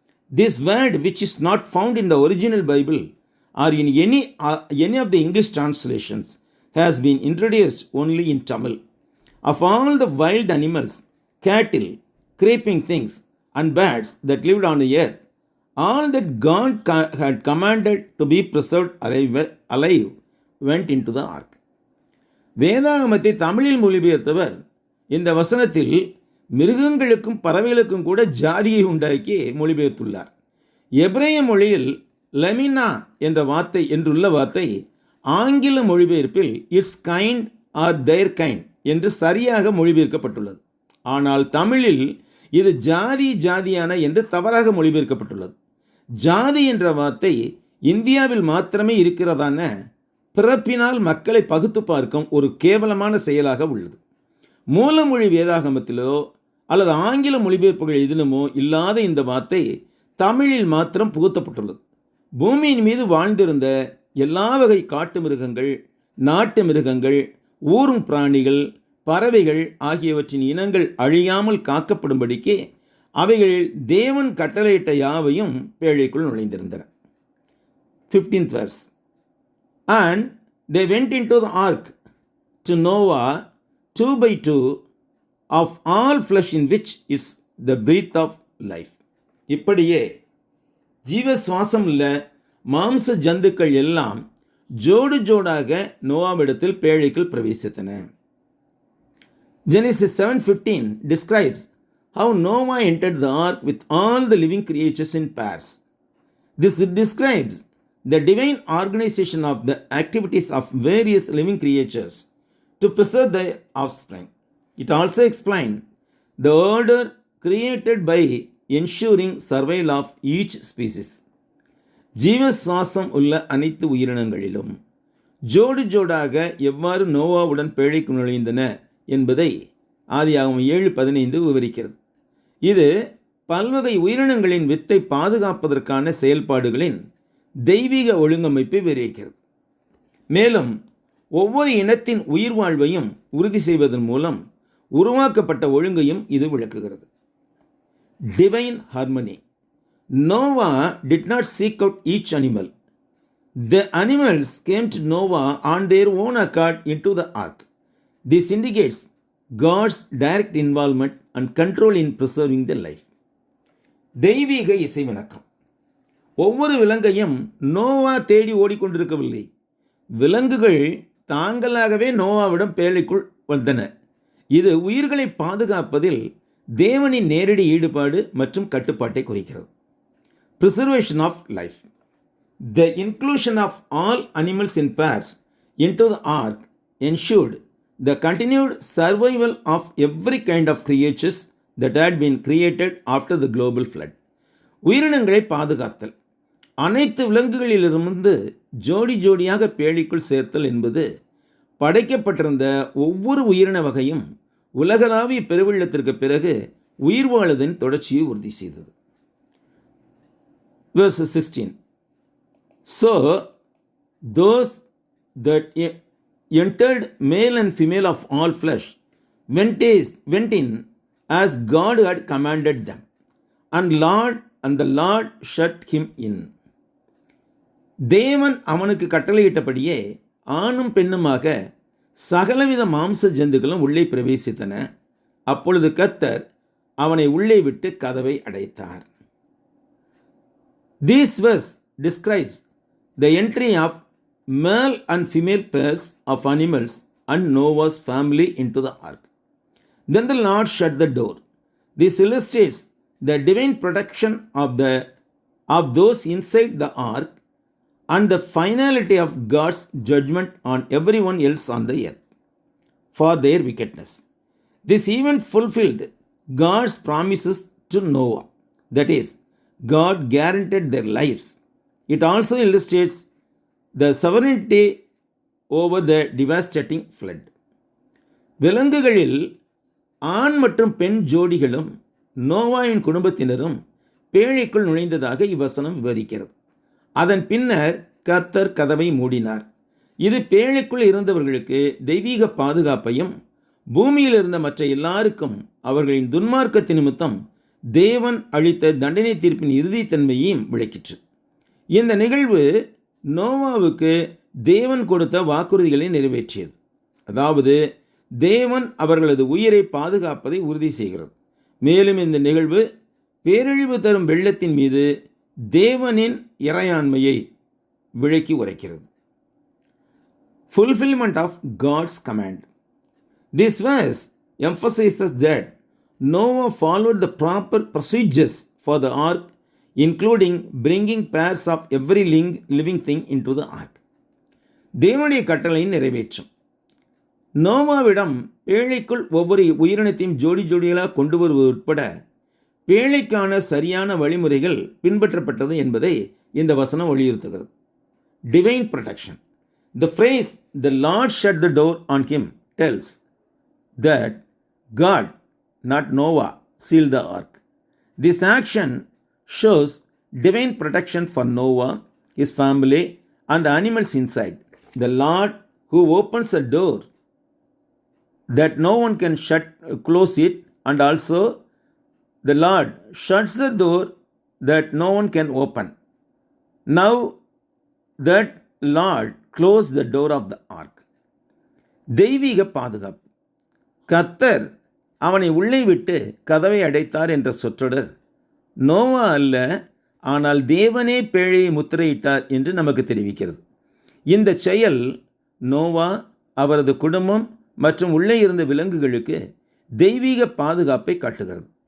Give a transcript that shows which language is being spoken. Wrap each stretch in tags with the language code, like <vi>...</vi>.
<en>This word, which is not found in the original Bible or in any of the English translations, has been introduced only in Tamil. Of all the wild animals, cattle, creeping things, and birds that lived on the earth, all that God had commanded to be preserved alive went into the ark.</en> <ta>வேதாகமத்தை தமிழில் மொழிபெயர்த்தவர் இந்த வசனத்தில் மிருகங்களுக்கும் பறவைகளுக்கும் கூட ஜாதியை உண்டாக்கி மொழிபெயர்த்துள்ளார். எபிரேய மொழியில் லெமினா என்ற வார்த்தை என்றுள்ள வார்த்தை ஆங்கில மொழிபெயர்ப்பில்</ta> <en>its kind or their kind</en> <ta>என்று சரியாக மொழிபெயர்க்கப்பட்டுள்ளது. ஆனால் தமிழில் இது ஜாதி ஜாதியான என்று தவறாக மொழிபெயர்க்கப்பட்டுள்ளது. ஜாதி என்ற வார்த்தை இந்தியாவில் மாத்திரமே இருக்கிறதான பிறப்பினால் மக்களை பகுத்து பார்க்கும் ஒரு கேவலமான செயலாக உள்ளது. மூலமொழி வேதாகமத்திலோ அல்லது ஆங்கில மொழிபெயர்ப்புகள் எதிலுமோ இல்லாத இந்த வார்த்தை தமிழில் மாத்திரம் புகுத்தப்பட்டுள்ளது. பூமியின் மீது வாழ்ந்திருந்த எல்லா வகை காட்டு மிருகங்கள், நாட்டு மிருகங்கள், ஊரும் பிராணிகள், பறவைகள் ஆகியவற்றின் இனங்கள் அழியாமல் காக்கப்படும்படிக்கு அவைகளில் தேவன் கட்டளையிட்ட யாவையும் பேழைக்குள் நுழைந்திருந்தன.</ta> <en>15th verse. And they went into the ark to Noah 2 by 2 of all flesh in which is the breath of life.</en> <ta>இப்படியே ஜீவ சுவாசம் உள்ள மாம்ச ஜந்துக்கள் எல்லாம் ஜோடு ஜோடாக நோவாவிடத்தில் பேழைக்குள் பிரவேசித்தன.</ta> <en>Genesis 7:15 describes how Noah entered the ark with all the living creatures in pairs. This describes the divine organization of the activities of various living creatures to preserve their offspring. It also explains the order created by ensuring survival of each species.</en> <ta>ஜீவ சுவாசம் உள்ள அனைத்து உயிரினங்களிலும் ஜோடு ஜோடாக எவ்வாறு நோவாவுடன் பேழைக்கு நுழைந்தன என்பதை ஆதியாகமம் 7:15 விவரிக்கிறது. இது பல்வகை உயிரினங்களின் வித்தை பாதுகாப்பதற்கான செயல்பாடுகளின் தெய்வீக ஒழுங்கமைப்பை விவரிக்கிறது. மேலும் ஒவ்வொரு இனத்தின் உயிர் வாழ்வையும் உறுதி செய்வதன் மூலம் உருவாக்கப்பட்ட ஒழுங்கையும் இது விளக்குகிறது.</ta> <en>Divine harmony. Noah did not seek out each animal. The animals came to Noah on their own accord into the ark. This indicates God's direct involvement and control in preserving their life.</en> <ta>தெய்வீக இசை வணக்கம். ஒவ்வொரு விலங்கையும் நோவா தேடி ஓடிக்கொண்டிருக்கவில்லை. விலங்குகள் தாங்களாகவே நோவாவிடம் பேழைக்குள் வந்தன. இது உயிர்களை பாதுகாப்பதில் தேவனின் நேரடி ஈடுபாடு மற்றும் கட்டுப்பாட்டை குறிக்கிறது.</ta> <en>Preservation of life. The inclusion of all animals in pairs into the ark ensured the continued survival of every kind of creatures that had been created after the global flood.</en> <ta>உயிரினங்களை பாதுகாத்தல். அனைத்து விலங்குகளிலிருந்து ஜோடி ஜோடியாக பேழைக்குள் சேர்த்தல் என்பது படைக்கப்பட்டிருந்த ஒவ்வொரு உயிரின வகையும் உலகளாவிய பெருவெள்ளத்திற்கு பிறகு உயிர் வாழுதலின் தொடர்ச்சியை உறுதி செய்தது.</ta> <en>Verse 16. So those that entered, male and female of all flesh, went in as God had commanded them, and the Lord shut him in.</en> <ta>தேவன் அவனுக்கு கட்டளையிட்டபடியே ஆணும் பெண்ணுமாக சகலவித மாம்ச ஜந்துக்களும் உள்ளே பிரவேசித்தன. அப்பொழுது கர்த்தர் அவனை உள்ளே விட்டு கதவை அடைத்தார்.</ta> <en>This verse describes the entry of male and female pairs of animals and Noah's family into the ark. Then the Lord shut the door. This illustrates the divine protection of those inside the ark and the finality of God's judgment on everyone else on the earth for their wickedness. This event fulfilled God's promises to Noah, that is, God guaranteed their lives. It also illustrates the sovereignty over the devastating flood.</en> <ta>விலங்குகளில் ஆண் மற்றும் பெண் ஜோடிகளும் நோவாவின் குடும்பத்தினரும் பேழைக்குள் நுழைந்ததாக இவ்வசனம் விவரிக்கிறது. அதன் பின்னர் கர்த்தர் கதவை மூடினார். இது பேழைக்குள் இருந்தவர்களுக்கு தெய்வீக பாதுகாப்பையும் பூமியில் இருந்த மற்ற எல்லாருக்கும் அவர்களின் துன்மார்க்கத்தின் நிமித்தம் தேவன் அளித்த தண்டனை தீர்ப்பின் இறுதித்தன்மையையும் விளக்கிற்று. இந்த நிகழ்வு நோவாவுக்கு தேவன் கொடுத்த வாக்குறுதிகளை நிறைவேற்றியது. அதாவது தேவன் அவர்களது உயிரை பாதுகாப்பதை உறுதி செய்கிறது. மேலும் இந்த நிகழ்வு பேரழிவு தரும் வெள்ளத்தின் மீது தேவனின் இறையாண்மையை விளக்கி உரைக்கிறது.</ta> <en>fulfillment of God's command. This verse emphasizes that Noah followed the proper procedures for the ark, including bringing pairs of every living thing into the ark.</en> <ta>தேவனுடைய கட்டளையை நிறைவேற்றும். நோவாவிடம் பேழைக்குள் ஒவ்வொரு உயிரினத்தையும் ஜோடி ஜோடிகளாக கொண்டு வருவது உட்பட பேழைக்கான சரியான வழிமுறைகள் பின்பற்றப்பட்டது என்பதை இந்த வசனம் வலியுறுத்துகிறது.</ta> <en>Divine protection. The phrase, "the Lord shut the door on him," tells that God, not Noah, sealed the ark. This action shows divine protection for Noah, his family, and the animals inside. The Lord who opens a door that no one can close it, and also the Lord shuts the door that no one can open. Now that Lord closed the door of the ark.</en> <ta>தெய்வீக பாதுகாப்பு. கர்த்தர் அவனை உள்ளே விட்டு கதவை அடைத்தார் என்ற சொற்றொடர் நோவா அல்ல, ஆனால் தேவனே பேழையை முத்திரையிட்டார் என்று நமக்கு தெரிவிக்கிறது. இந்த செயல் நோவா, அவரது குடும்பம் மற்றும் உள்ளே இருந்த விலங்குகளுக்கு தெய்வீக பாதுகாப்பை காட்டுகிறது.</ta>